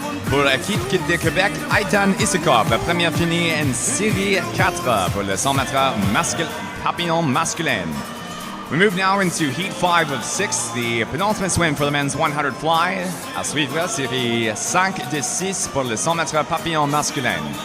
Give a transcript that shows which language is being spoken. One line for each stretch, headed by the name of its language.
French: Pour l'équipe de Québec, Aitan Isakov, la première finie en série 4 pour le 100 mètres papillon masculin.
English: We move now into heat 5 of 6, the penultimate swim for the men's 100 fly.
French: À suivre, série 5 de 6 pour le 100 mètres papillon masculin.